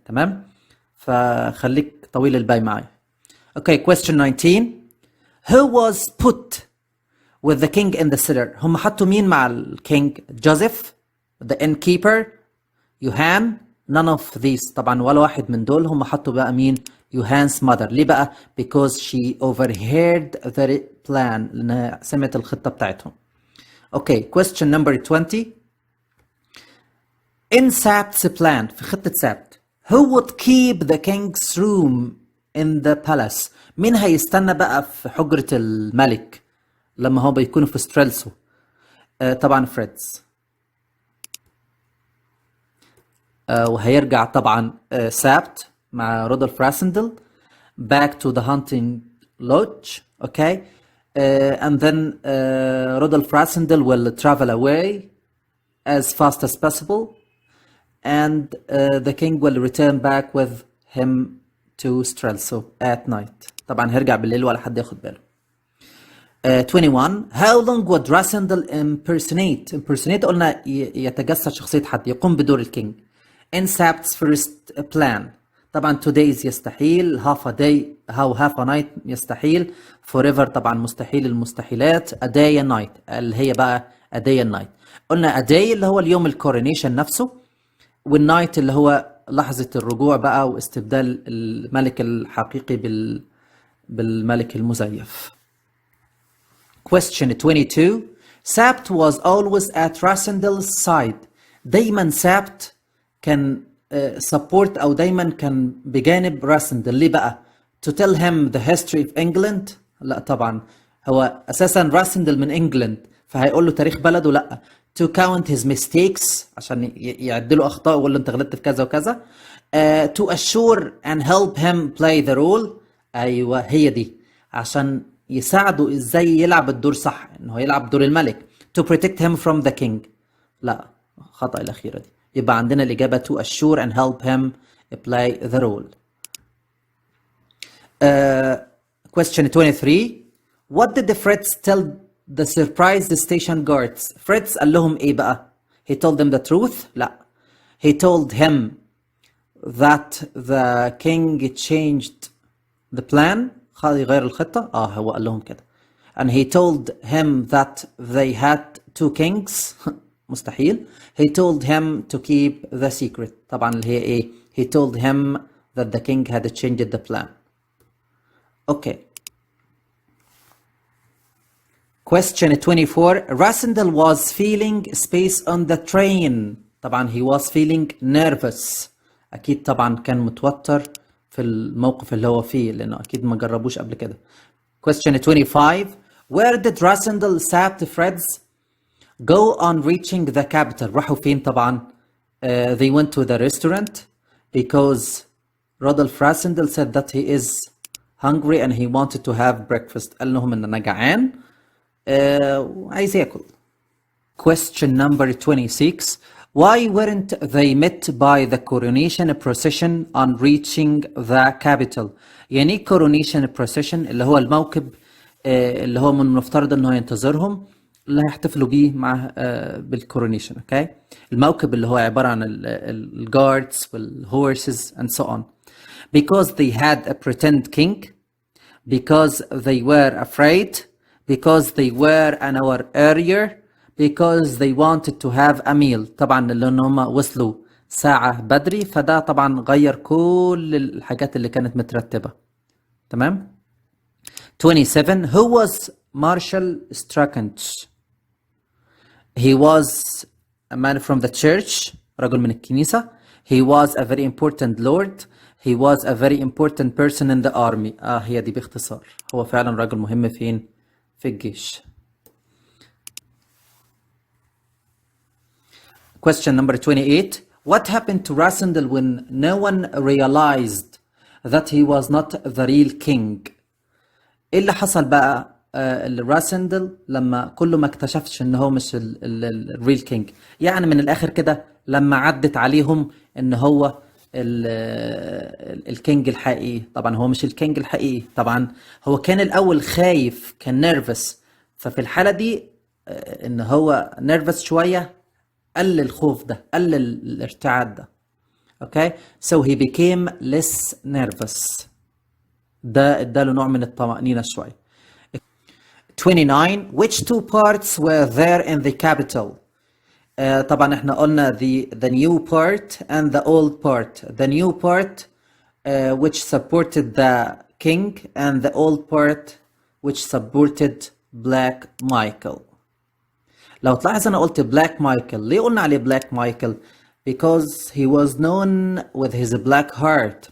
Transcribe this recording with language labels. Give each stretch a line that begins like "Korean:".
Arabic: تمام؟ فخليك طويل البال معايا.
English: Okay, question 19. Who was put with the king in the cellar؟
Arabic: هم حطوا مين مع الكينج؟
English: Joseph, the innkeeper، Johan, none of these.
Arabic: طبعا ولا واحد من دول. هم حطوا بقى مين؟ يوهان's mother. ليه بقى؟
English: because she overheard the plan،
Arabic: لأنها سمعت الخطة بتاعتهم.
English: Okay, question number 20. In Sabt's plan،
Arabic: في خطة سابت،
English: who would keep the king's room in the palace؟
Arabic: مين هيستنى بقى في حجرة الملك لما هو بيكونوا في ستريلسو؟ طبعا فريدز. وهيرجع طبعا سابت مع رودولف راسندل back to the hunting lodge.
English: Okay, and then Rudolf Rasendell will travel away as fast as possible, and the king will return back with him to Strelso at night.
Arabic: طبعا هيرجع بالليل ولا حد ياخد باله. 21.
English: How long would Rasendell impersonate
Arabic: قلنا يتجسد شخصية حد، يقوم بدور الكينج.
English: In Sabt's first plan، طبعا 2 days
Arabic: يستحيل،
English: half a day أو half a night يستحيل، forever
Arabic: طبعا مستحيل المستحيلات،
English: a day and night
Arabic: اللي هي بقى
English: a day and night.
Arabic: قلنا
English: a day
Arabic: اللي هو اليوم الكورونيشن نفسه، والنايت اللي هو لحظة الرجوع بقى واستبدال الملك الحقيقي بالملك المزيف.
English: Question 22. Sabt was always at Rasendell's side.
Arabic: دايما سابت كان support أو دايما كان بجانب راسندل. ليه بقى؟
English: To tell him the history of England؟
Arabic: لا طبعا، هو أساسا راسندل من إنجلند فهيقول له تاريخ بلده؟ لا.
English: To count his mistakes،
Arabic: عشان يعدلوا أخطاء ويقول له أنت غلطت في كذا وكذا.
English: To assure and help him play the role.
Arabic: أيوة هي دي، عشان يساعده إزاي يلعب الدور صح، إنه يلعب دور الملك.
English: To protect him from the king.
Arabic: لا، خطأ الأخيرة دي. يبقى عندنا الإجابة
English: to assure and help him play the role. Question 23. What did the Fritz tell the surprised station guards؟ Fritz
Arabic: قال لهم إيه بقى؟
English: He told them the truth؟ لا. He told him that the king changed the plan،
Arabic: يغير الخطة. هو قال لهم كده.
English: And he told him that they had 2 kings.
Arabic: مستحيل.
English: He told him to keep the secret.
Arabic: طبعا اللي هي ايه؟
English: He told him that the king had changed the plan. Okay. Question 24. Rasendell was feeling space on the train. طبعا he was feeling nervous.
Arabic: أكيد طبعا كان متوتر في الموقف اللي هو فيه، لأنه أكيد ما جربوش قبل كده.
English: Question 25. Where did Rasendell Sabt Fritz go on reaching the capital؟
Arabic: راحوا فين طبعا؟
English: They went to the restaurant because Rudolf Rasendell said that he is hungry and he wanted to have breakfast.
Arabic: قال لهم إن أنا جعان وعايز ياكل.
English: Question number 26. Why weren't they met by the coronation procession on reaching the capital؟ يعني coronation procession
Arabic: اللي هو الموكب اللي هو من المفترض انه ينتظرهم اللي هيحتفلوا بيه مع بالكورونيشن. اوكي، الموكب اللي هو عبارة عن الجاردز والهورسز
English: and so on. Because they had a pretend king, because they were afraid, because they were an hour earlier, because they wanted to have a meal.
Arabic: طبعا لأن هم وصلوا ساعة بدري، فده طبعا غير كل الحاجات اللي كانت مترتبة. تمام. 27.
English: Who was Marshall Strachan. He was a man from the church.
Arabic: رجل من الكنيسة.
English: He was a very important lord. He was a very important person in the army.
Arabic: هي دي باختصار. هو فعلا رجل مهم فين؟ في الجيش.
English: Question number 28. What happened to Rasendell when no one realized that he was not the real king?
Arabic: ايه اللي حصل بقى لراسندل لما كله ما اكتشفش ان هو مش الريل كينج؟ يعني من الاخر كده لما عدت عليهم ان هو الكينج الحقيقي. طبعا هو مش الكينج الحقيقي، طبعا هو كان الاول خايف، كان نيرفس، ففي الحالة دي ان هو نيرفس شوية قل الخوف ده، قل الارتعاد ده.
English: Okay so he became less nervous.
Arabic: ده اداله نوع من الطمأنينة شوية. 29.
English: Which two parts were there in the capital?
Arabic: طبعا احنا قلنا
English: the new part and the old part. The new part which supported the king and the old part which supported Black Michael.
Arabic: لو تلاحظ انا قلت Black Michael. ليه قلنا عليه Black Michael?
English: Because he was known with his black heart.